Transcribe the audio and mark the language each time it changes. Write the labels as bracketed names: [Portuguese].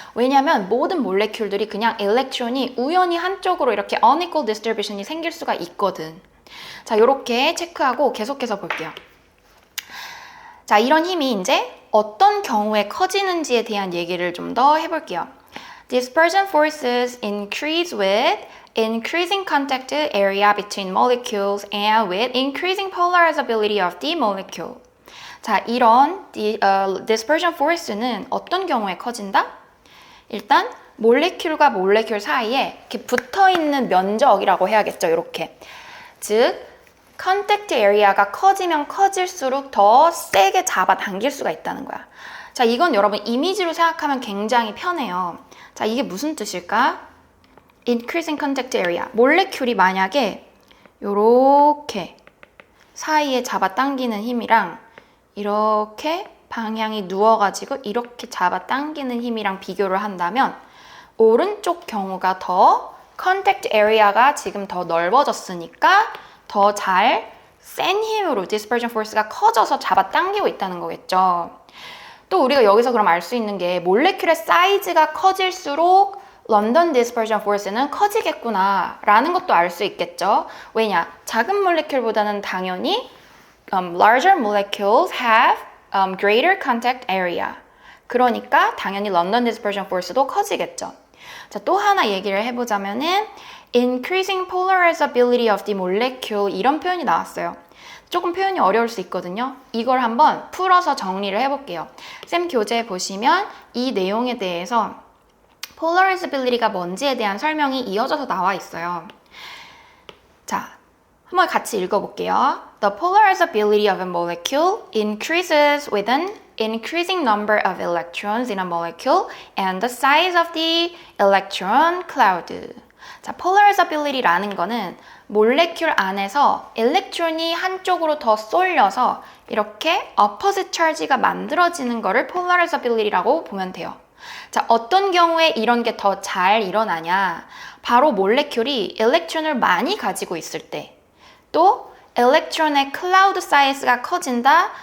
[Korean] 왜냐하면 모든 몰레큘들이 그냥 일렉트론이 우연히 한쪽으로 이렇게 unequal distribution이 생길 수가 있거든. 자, 이렇게 체크하고 계속해서 볼게요. 자, 이런 힘이 이제 어떤 경우에 커지는지에 대한 얘기를 좀 더 해볼게요. [English] Dispersion forces increase with increasing contact area between molecules and with increasing polarizability of the molecule. [Korean] 자, 이런 dispersion force는 어떤 경우에 커진다? 일단 몰레큘과 몰레큘 사이에 이렇게 붙어있는 면적이라고 해야겠죠. 이렇게. 즉 컨택트 에리아가 커지면 커질수록 더 세게 잡아당길 수가 있다는 거야. 자, 이건 여러분 이미지로 생각하면 굉장히 편해요. 자, 이게 무슨 뜻일까? [English] Increasing contact area. [Korean] 몰레큘이 만약에 요렇게 사이에 잡아당기는 힘이랑 이렇게 방향이 누워가지고 이렇게 잡아당기는 힘이랑 비교를 한다면 오른쪽 경우가 더 컨택트 에리아가 지금 더 넓어졌으니까 더 잘 센 힘으로 dispersion force가 커져서 잡아당기고 있다는 거겠죠. 또 우리가 여기서 그럼 알 수 있는 게 몰레큘의 사이즈가 커질수록 런던 dispersion force는 커지겠구나 라는 것도 알 수 있겠죠. 왜냐? 작은 몰레큘보다는 당연히 [English] larger molecules have greater contact area. [Korean] 그러니까 당연히 런던 dispersion force도 커지겠죠. 자, 또 하나 얘기를 해보자면은 [English] increasing polarizability of the molecule [Korean] 이런 표현이 나왔어요. 조금 표현이 어려울 수 있거든요. 이걸 한번 풀어서 정리를 해볼게요. 쌤 교재 보시면 이 내용에 대해서 polarizability가 뭔지에 대한 설명이 이어져서 나와 있어요. 자, 한번 같이 읽어볼게요. [English] The polarizability of a molecule increases with an increasing number of electrons in a molecule and the size of the electron cloud. [Korean] 자, polarizability라는 거는 몰레큘 안에서 일렉트론이 한쪽으로 더 쏠려서 이렇게 opposite charge가 만들어지는 거를 polarizability라고 보면 돼요. 자, 어떤 경우에 이런 게 더 잘 일어나냐? 바로 몰레큘이 일렉트론을 많이 가지고 있을 때, 또 일렉트론의 클라우드 사이즈가 커진다.